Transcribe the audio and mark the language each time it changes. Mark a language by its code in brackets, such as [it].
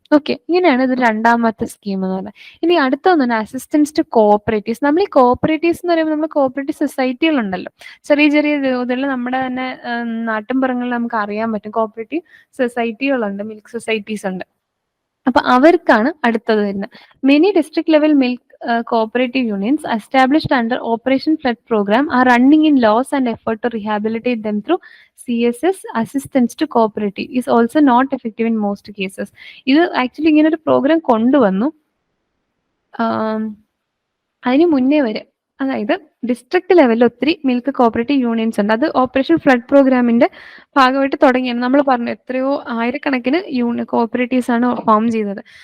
[ml] Okay, ഇങ്ങനെയാണ് ഇത് രണ്ടാമത്തെ സ്കീം എന്ന് പറയുന്നത്. ഇനി അടുത്ത ഒന്നാണ് അസിസ്റ്റൻസ് ടു കോഓപ്പറേറ്റീവ്സ്. നമ്മൾ ഈ കോഓപ്പറേറ്റീവ്സ് എന്ന് പറയുമ്പോൾ നമ്മൾ കോഓപ്പറേറ്റീവ് സൊസൈറ്റികളുണ്ടല്ലോ, ചെറിയ ചെറിയ തോതിൽ നമ്മുടെ തന്നെ നാട്ടിൻപുറങ്ങളിൽ നമുക്ക് അറിയാൻ പറ്റും കോഓപ്പറേറ്റീവ് സൊസൈറ്റികളുണ്ട്, മിൽക്ക് സൊസൈറ്റീസ് ഉണ്ട്. അപ്പൊ അവർക്കാണ് അടുത്തത് വരുന്നത്. [en] Many district level milk cooperative unions established under Operation Flood program are running in loss and effort to rehabilitate them through CSS. Assistance to cooperative is also not effective in most cases. [ml] ഇത് actually ഇങ്ങനെ ഒരു programme കൊണ്ടുവന്നു അതിന് മുന്നേ വരെ. അതായത് district ലെവലിൽ ഒത്തിരി മിൽക്ക് കോപ്പറേറ്റീവ് യൂണിയൻസ് ഉണ്ട്. അത് ഓപ്പറേഷൻ ഫ്ലഡ് പ്രോഗ്രാമിന്റെ ഭാഗമായിട്ട് തുടങ്ങിയാണ്. നമ്മൾ പറഞ്ഞു എത്രയോ ആയിരക്കണക്കിന് കോപ്പറേറ്റീവ്സ് ആണ് ഫോം ചെയ്തത്.